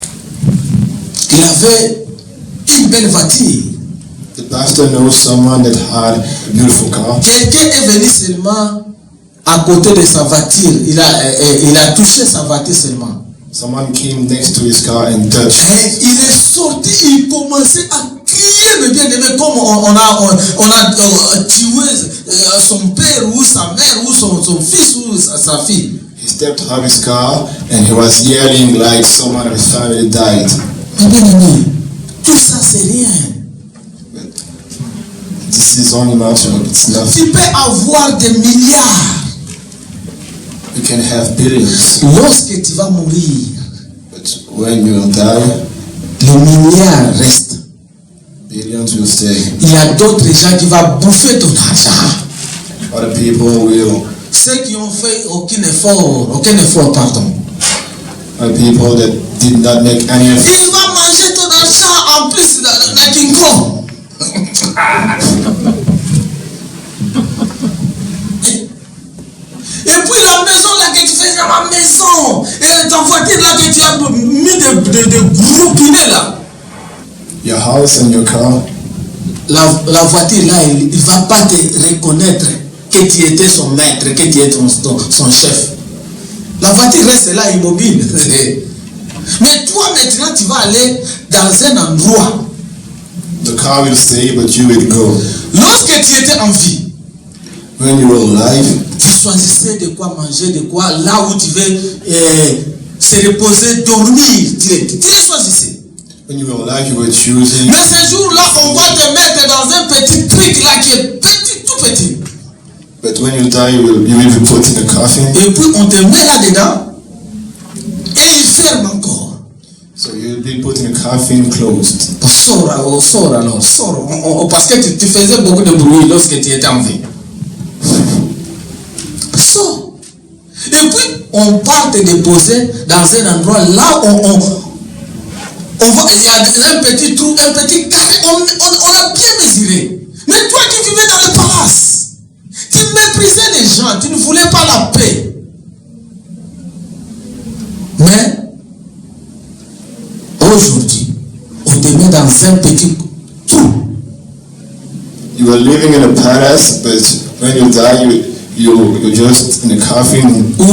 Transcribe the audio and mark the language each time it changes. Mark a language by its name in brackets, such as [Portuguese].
[French] il avait une belle voiture. [English] The pastor knows someone that had a beautiful car. [French] Quelqu'un est venu seulement à côté de sa voiture. Il a touché sa voiture seulement. [English] Someone came next to his car and touched. [French] Et il est sorti, il commençait à crier, le bien-aimé, comme on a tué son père ou sa mère ou son fils ou sa fille. [English] He stepped out of his car and he was yelling like someone of his family died. [French] Mais bien-aimé, tout ça c'est rien. [English] This is only matter, it's nothing. [French] Tu peux avoir des milliards. [English] You can have billions, [French] Lorsque tu vas mourir, [English] but when you will die, [French] les milliards restent. [English] billions will stay. [French] Il y a d'autres gens qui vont bouffer ton argent. [English] Other people will. [French] Ceux qui ont fait aucun effort, pardon. [English] Other people that did not make any effort. [French] Il va manger ton argent en plus de King Kong. Et puis la maison là que tu fais dans la maison, et ta voiture là que tu as mis de gros pinets là. [English] Your house and your car. [French] La voiture là, il ne va pas te reconnaître que tu étais son maître, que tu étais son chef. La voiture reste là immobile. Mais toi maintenant tu vas aller dans un endroit. [English] The car will stay, but you will go. [French] Lorsque tu étais en vie, [English] When you were alive, [French] tu choisissais de quoi manger, de quoi, là où tu veux se reposer, dormir. Tu choisissais. [English] when you were alive, you were choosing. [French] Mais ce jour-là, on va te mettre dans un petit truc là qui est petit, tout petit. [English] But when you die, you will be put in a coffin. [French] Et puis on te met là-dedans et il ferme encore. [English] So you'll be put in a coffin closed. [French] Sors alors. Parce que tu faisais beaucoup de bruit lorsque tu étais en vie. Sors. Et puis on part te déposer dans un endroit là où on va, il y a un petit trou, un petit carré, on a bien mesuré. Mais toi qui vivais dans le palace, tu méprisais les gens, tu ne voulais pas la paix. Mais aujourd'hui, on te met dans un petit trou. [English] You are living in a palace, but when you die, you're just in a coffin.